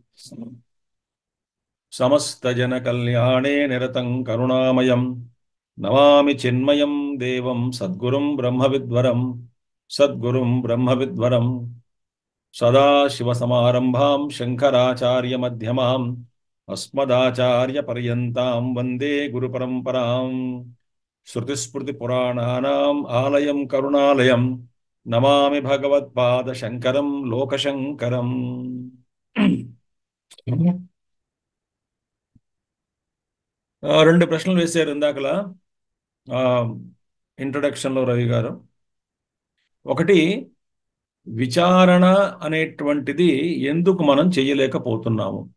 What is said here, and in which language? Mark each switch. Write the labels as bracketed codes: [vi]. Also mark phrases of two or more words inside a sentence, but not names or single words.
[sa] समस्त जन कल्याणे निरतं करुणामयं नमामि चिन्मयं देवं सद्गुरुं ब्रह्मविद्वरं सदाशिवसमारम्भां शङ्कराचार्यमध्यमाम् अस्मदाचार्यपर्यन्तां वन्दे गुरुपरम्परां. श्रुतिस्मृतिपुराणानाम् आलयं करुणालयं नमामि भगवत्पादशङ्करं लोकशङ्करम्. [te] రెండు ప్రశ్నలు వేశారు ఇందాకలా ఇంట్రొడక్షన్లో రవి గారు. ఒకటి, విచారణ అనేటువంటిది ఎందుకు మనం చేయలేకపోతున్నాము?